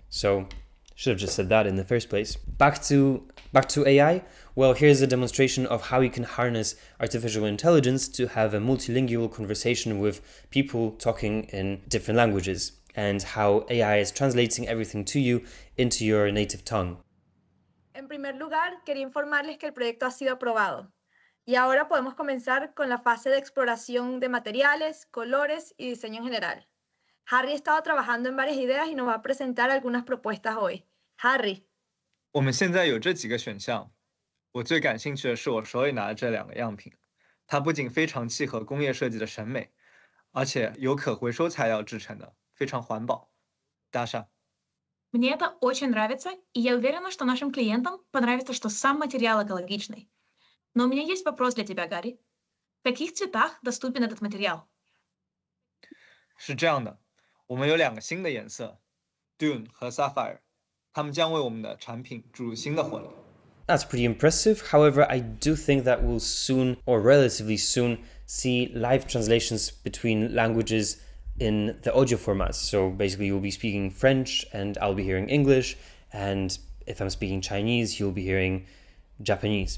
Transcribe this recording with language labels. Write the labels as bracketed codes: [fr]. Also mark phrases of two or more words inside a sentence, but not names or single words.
[en] So should have just said that in the first place. Back to AI. Well, here's a demonstration of how you can harness artificial intelligence to have a multilingual conversation with people talking in different languages, and how AI is translating everything to you into your native tongue. [es] En primer lugar, quería informarles que el proyecto ha sido aprobado. Y ahora podemos comenzar con la fase de exploración de materiales, colores y diseño en general. Harry ha estado trabajando en varias ideas y nos va a presentar algunas propuestas hoy. Harry. [zh] 我们现在有这几个选项，我最感兴趣的是我手里拿的这2个样品，它不仅非常契合工业设计的审美，而且由可回收材料制成的，非常环保。Даша. [ru] Мне это очень нравится, и я уверена, что нашим клиентам понравится, что сам материал экологичный. Но у меня есть вопрос для тебя, Гарри. В каких цветах доступен этот материал? [zh] 是这样的，我们有2个新的颜色 ，Dune 和 Sapphire，它们将为我们的产品注入新的活力。 [en] That's pretty impressive. However, I do think that we'll soon, or relatively soon, see live translations between languages in the audio formats. So basically, you'll be speaking French and I'll be hearing English. And if I'm speaking Chinese, you'll be hearing Japanese.